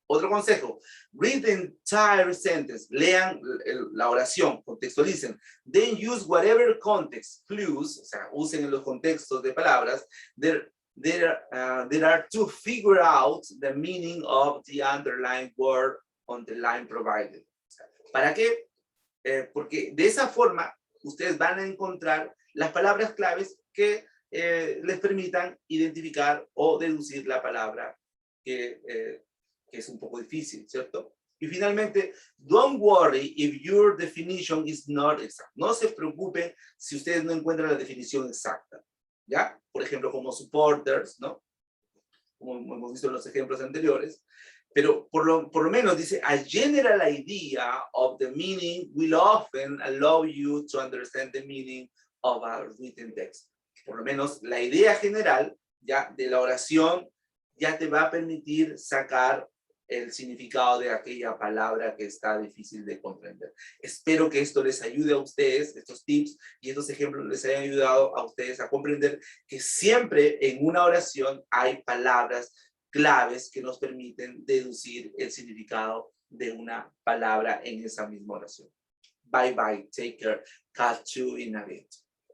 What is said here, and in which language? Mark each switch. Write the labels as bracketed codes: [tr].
[es] Otro consejo, [en] read the entire sentence, [es] lean la oración, contextualicen, [en] then use whatever context, clues, [es] o sea, usen en los contextos de palabras, [en] there are to figure out the meaning of the underlined word on the line provided. [es] O sea, ¿para qué? Porque de esa forma ustedes van a encontrar las palabras claves que les permitan identificar o deducir la palabra que es un poco difícil, ¿cierto? Y finalmente, [en] don't worry if your definition is not exact. [es] No se preocupen si ustedes no encuentran la definición exacta, ¿ya? Por ejemplo, como supporters, ¿no? Como hemos visto en los ejemplos anteriores. Pero por lo menos dice, [en] a general idea of the meaning will often allow you to understand the meaning of a written text. [es] Por lo menos la idea general ya de la oración ya te va a permitir sacar el significado de aquella palabra que está difícil de comprender. Espero que esto les ayude a ustedes, estos tips y estos ejemplos les hayan ayudado a ustedes a comprender que siempre en una oración hay palabras claves que nos permiten deducir el significado de una palabra en esa misma oración. [en] Bye bye, take care, catch you in a bit.